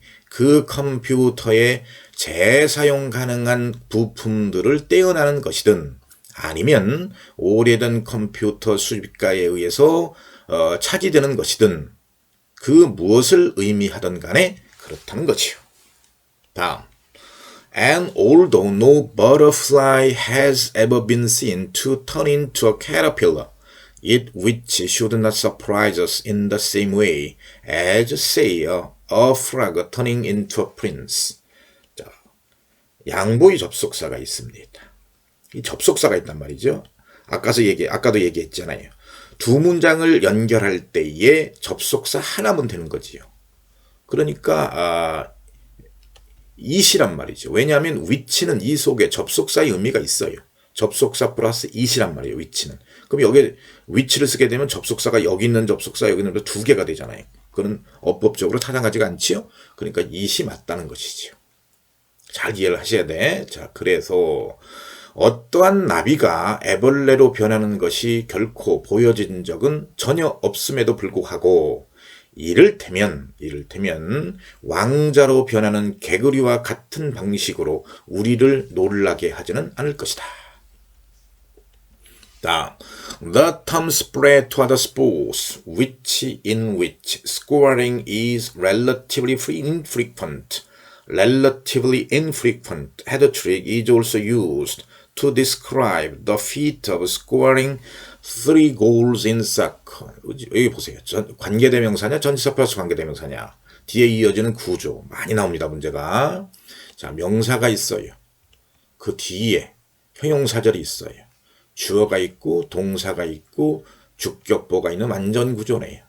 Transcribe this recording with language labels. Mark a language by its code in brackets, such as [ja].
[ko] 그 컴퓨터의 재사용 가능한 부품들을 떼어나는 것이든 아니면 오래된 컴퓨터 수집가에 의해서 차지되는 것이든 그 무엇을 의미하든 간에 그렇다는 거지요. 다음. [en] And although no butterfly has ever been seen to turn into a caterpillar, it which should not surprise us in the same way as, say, a frog turning into a prince. [ko] 자, 양보의 접속사가 있습니다. 이 접속사가 있단 말이죠. 아까도 얘기했잖아요. 두 문장을 연결할 때에 접속사 하나면 되는 거지요. 그러니까 it이란 말이죠. 왜냐하면 which는 이 속에 접속사의 의미가 있어요. 접속사 플러스 it이란 말이에요. which는. 그럼 여기에 which를 쓰게 되면 접속사가 여기 있는 접속사 여기 있는 두 개가 되잖아요. 그건 어법적으로 타당하지가 않지요. 그러니까 it이 맞다는 것이지요. 잘 이해를 하셔야 돼. 자, 그래서 어떠한 나비가 애벌레로 변하는 것이 결코 보여진 적은 전혀 없음에도 불구하고 이를테면 왕자로 변하는 개구리와 같은 방식으로 우리를 놀라게 하지는 않을 것이다. 다음, [en] the term spread to other sports, in which scoring is relatively infrequent. Relatively infrequent head trick is also used to describe the feat of scoring 3 goals in soccer. [ko] 여기 보세요. 관계대명사냐 전치사 플러스 관계대명사냐. 뒤에 이어지는 구조 많이 나옵니다. 문제가. 자, 명사가 있어요. 그 뒤에 형용사절이 있어요. 주어가 있고 동사가 있고 주격보가 있는 완전 구조네요.